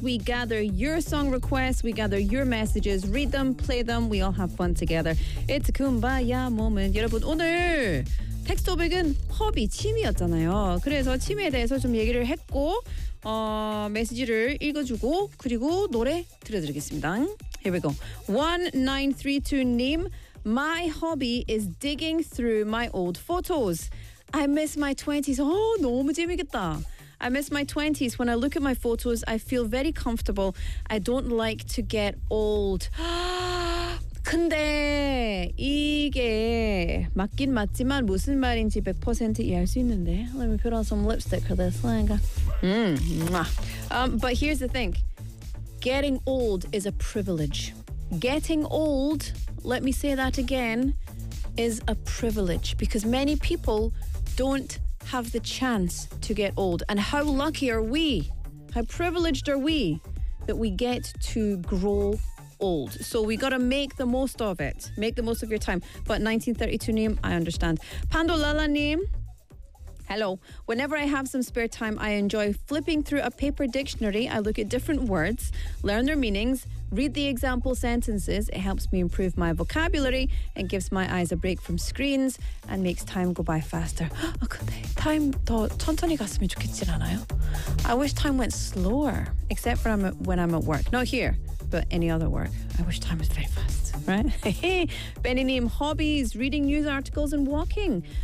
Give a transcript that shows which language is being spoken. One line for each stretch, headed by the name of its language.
English: We gather your song requests, we gather your messages, read them, play them, we all have fun together. It's a kumbaya moment.
Korean: 여러분, 오늘 텍스트 토픽은 허비, 취미였잖아요. 그래서 취미에 대해서 좀 얘기를 했고, 메시지를 읽어주고, 그리고 노래 들려드리겠습니다.
English: Here we go. 1932님, my hobby is digging through my old photos. I miss my 20s. Oh,
Korean: 너무 재밌겠다.
English: I miss my 20s. When I look at my photos, I feel very comfortable. I don't like to get old.
Korean: 근데 이게 맞긴 맞지만 무슨 말인지 100% 이해할 수 있는데.
English: Let me put on some lipstick for this. But here's the thing. Getting old is a privilege. Getting old, let me say that again, is a privilege. Because many people don't have the chance to get old. And how lucky are we? How privileged are we that we get to grow old? So we gotta make the most of it. Make the most of your time. But 1932 name, I understand. Pandolala name. Hello. Whenever I have some spare time, I enjoy flipping through a paper dictionary. I look at different words, learn their meanings, read the example sentences. It helps me improve my vocabulary and gives my eyes a break from screens and makes time go by faster.
Korean: 아, 근데 time 더 천천히 갔으면 좋겠지 않아요?
English: I wish time went slower, except for when I'm at work. Not here, but any other work. I wish time was very fast. Right? Benny Nim, hobbies, reading news articles and walking.